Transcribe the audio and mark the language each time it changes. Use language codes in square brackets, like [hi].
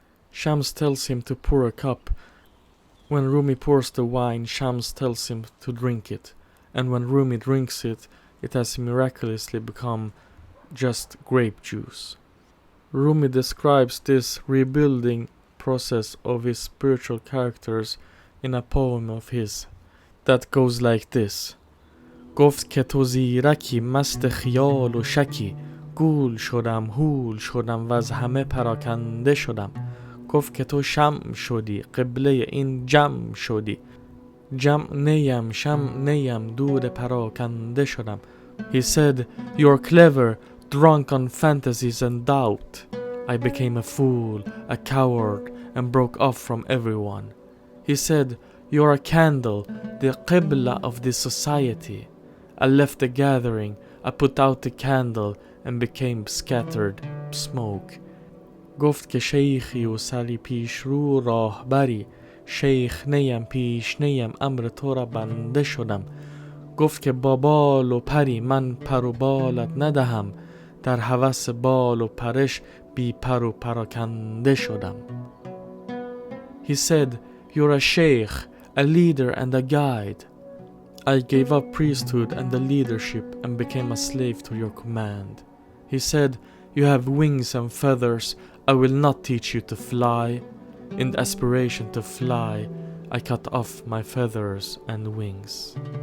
[en] Shams tells him to pour a cup. When Rumi pours the wine, Shams tells him to drink it, and when Rumi drinks it, it has miraculously become just grape juice. Rumi describes this rebuilding process of his spiritual characters in a poem of his that goes like this. [fa] گفت که تو زیرکی مست خیال و شکی گول شدم هول شدم و از همه پراکنده شدم گفت که تو شمع شدی قبله این جمع شدی جمع نیم شمع نیم دور پراکنده شدم. [en] He said, you're clever, drunk on fantasies and doubt. I became a fool, a coward, and broke off from everyone. He said, you're a candle, the qibla of this society. I left the gathering, I put out the candle and became scattered smoke. [fa] گفت که شیخی و سری پیش رو راهبری شیخ نیم پیش نیم امر تو را بنده شدم. گفت که با بال و پری من پر و بالت ندهم در هوس بال و پرش بی پر و پراکنده شدم. [en] He said, you're a sheikh, a leader and a guide. I gave up priesthood and the leadership and became a slave to your command. He said, you have wings and feathers, I will not teach you to fly. In the aspiration to fly, I cut off my feathers and wings.